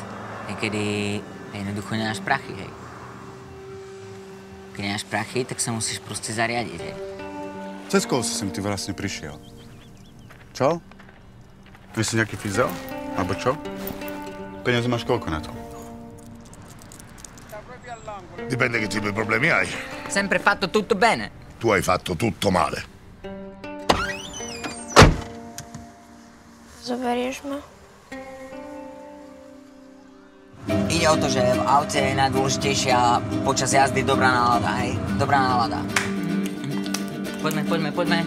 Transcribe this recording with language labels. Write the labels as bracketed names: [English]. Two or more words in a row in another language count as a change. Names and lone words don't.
[Slovak] Niekedy jednoducho nemáš prachy, hej. Keď nemáš prachy, tak sa musíš proste zariadiť, hej. Cez koho si sem ty vlastne prišiel? Čo? Nie si nejaký fyzel? Alebo čo? Peniaze máš koľko na to? [Italian] Dipende che tipo di problemi hai. Sempre fatto tutto bene. Tu hai fatto tutto male. [Slovak] Zoberieš ma? Ide o to, že v aute je najdôležitejšia počas jazdy dobrá nálada, hej? Dobrá nálada. Poďme.